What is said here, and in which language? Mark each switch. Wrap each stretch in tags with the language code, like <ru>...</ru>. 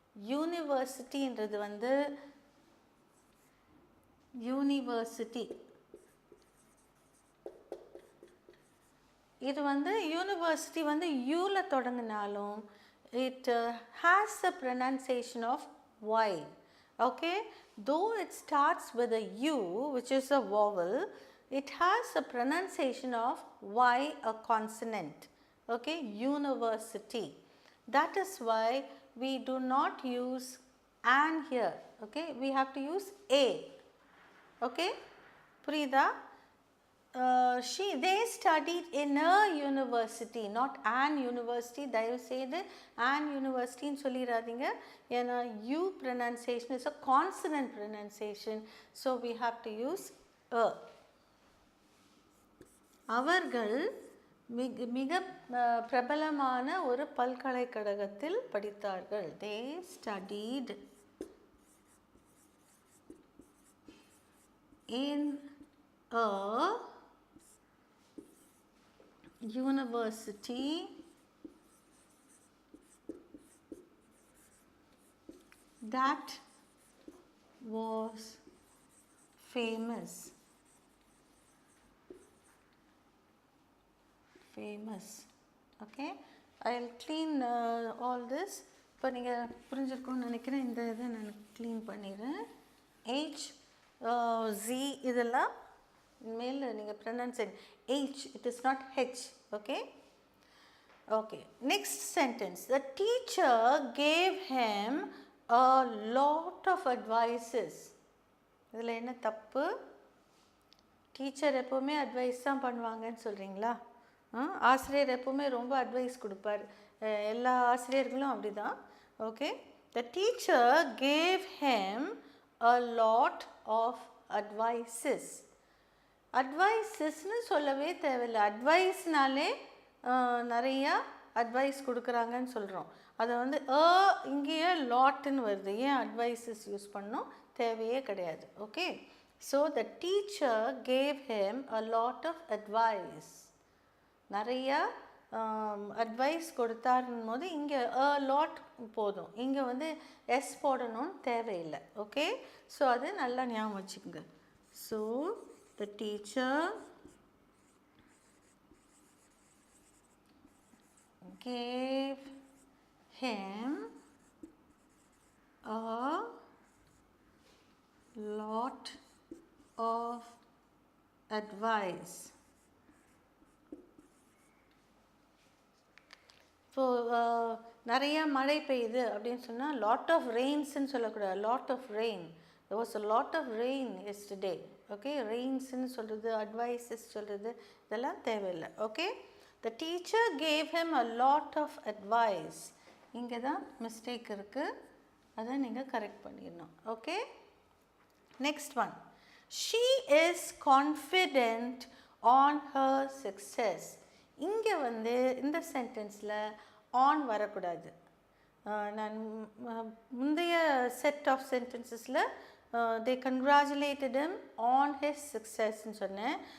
<ta>யூனிவர்சிட்டின்றது வந்து யூனிவர்சிட்டி, இது வந்து யூனிவர்சிட்டி வந்து யூவில் தொடங்கினாலும்</ta> <en>It has a pronunciation of y. Okay, though it starts with a u which is a vowel, it has a pronunciation of y, a consonant. Okay, university. That is why we do not use an here. Okay, we have to use a. Okay,</en> <ta>புரியுதா?</ta> <en>they studied in a university, not an university.</en> <ta>தயவு செய்து</ta> <en>an university</en> <ta>ன்னு சொல்லிராதீங்க. ஏன்னா</ta> <en>u pronunciation is a consonant pronunciation, so we have to use a.</en> <ta>அவர்கள் மிக பிரபலமான ஒரு பல்கலைக்கழகத்தில் படித்தார்கள்.</ta> <en>They studied in a university that was famous. Okay, I'll clean all this.</en> <ta>இப்போ நீங்கள் புரிஞ்சிருக்கும்னு நினைக்கிறேன். இந்த இதை நான் க்ளீன் பண்ணிடுறேன். H Z இதெல்லாம் மேல் நீங்கள் pronounce H,</ta> <en>it is not H. Okay. Okay, next sentence. The teacher gave him a lot of advices.</en> <ta>இதில் என்ன தப்பு? டீச்சர் எப்போவுமே அட்வைஸ் தான் பண்ணுவாங்கன்னு சொல்கிறீங்களா? ஆசிரியர் எப்போவுமே ரொம்ப அட்வைஸ் கொடுப்பார். எல்லா ஆசிரியர்களும் அப்படி தான்.</ta> <en>Okay, the teacher gave him a lot of advices.</en> <ta>அட்வைஸஸ்ன்னு சொல்லவே தேவையில்லை. அட்வைஸ்னாலே நிறையா அட்வைஸ் கொடுக்குறாங்கன்னு சொல்கிறோம். அதை வந்து இங்கேயே லாட்டுன்னு வருது. ஏன் அட்வைஸஸ் யூஸ் பண்ணோம்? தேவையே கிடையாது.</ta> <en>Okay, so the teacher gave him a lot of advice.</en> <ta>நிறையா அட்வைஸ் கொடுத்தாருன்னு போது இங்கே லாட் போதும். இங்கே வந்து எஸ் போடணும்னு தேவையில்லை. ஓகே, ஸோ அது நல்லா ஞாபகம் வச்சுக்கோங்க.</ta> <en>So the teacher gave him a lot of advice.</en> <ta>So நிறையா மழை பெய்யுது அப்படின்னு சொன்னால் லாட் ஆஃப் ரெயின்ஸ்ன்னு சொல்லக்கூடாது.</ta> <en>Lot of rain. There was a lot of rain yesterday.</en> <ta>Okay, rainsன்னு சொல்கிறது, advices சொல்கிறது, இதெல்லாம் தேவையில்லை.</ta> <en>Okay, the teacher gave him a lot of advice.</en> <ta>இங்கே தான் மிஸ்டேக் இருக்குது. அதை நீங்கள் கரெக்ட் பண்ணிடணும்.</ta> <en>Okay, next one. She is confident on her success.</en> <ta>இங்கே வந்து இந்த சென்டென்ஸில் ஆன் வரக்கூடாது. நான் முந்தைய set of சென்டென்சஸில்</ta> <en>they congratulated him on his success</en> <ta>ன்னு சொன்னேன்.</ta>